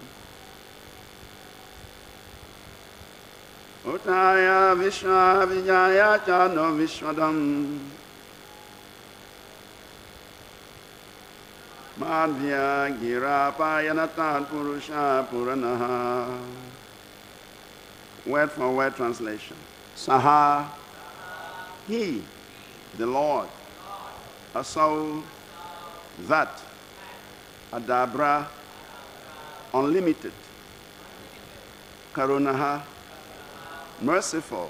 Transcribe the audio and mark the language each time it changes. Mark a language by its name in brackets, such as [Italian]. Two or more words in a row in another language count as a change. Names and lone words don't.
[Sanskrit] उत्थाय विश्वविजयाय च नो विषादम्. माध्व्या गिरापनयतात् पुरुषः पुराणः. [English] Word for word translation. Saha, he, the Lord. Asau, that. Adabhra, unlimited. Karuṇaḥ, merciful.